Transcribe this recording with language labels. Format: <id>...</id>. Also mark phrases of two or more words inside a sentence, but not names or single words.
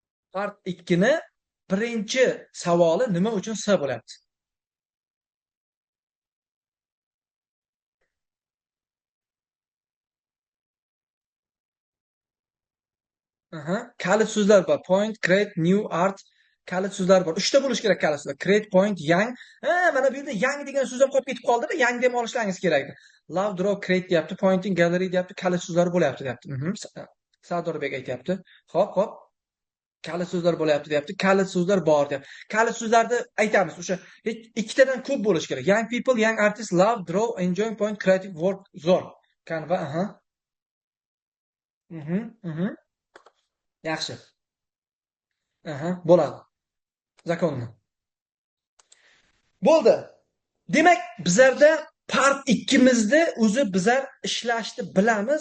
<uz>Part 2ni birinchi savoli nima uchun S bo'lyapti? Aha, kalit so'zlar bor.</uz> <en>Point, create, new, art</en> <uz>kalit so'zlar bor. 3 ta bo'lishi kerak kalit so'zlar.</uz> <en>Create, point, yang.</en> <uz>Ha, mana bu yerda yang degan so'z ham qolib ketib qoldi-da, yang deb olishlaringiz kerak.</uz> <en>Love, draw, create</en> <uz>deyapti,</uz> <en>pointing, gallery</en> <uz>deyapti, kalit so'zlar bo'lyapti deyapti. Sardorbek aytyapti. Xo'p, xo'p. Kalit so'zlar bo'lyapti deyapti. Kalit so'zlar bor deyapti. Kalit so'zlarni aytamiz. O'sha ikkitadan ko'p bo'lishi kerak.</uz> <en>Young people, young artists, love, draw, enjoy, point, creative work,</en> <uz>zo'r. Canva, aha. Mhm, mhm. Yaxshi. Aha, bo'ladi. Zakonni. Bo'ldi. Demak, bizlarda part 2mizda o'zi bizlar ishlashni bilamiz.</uz>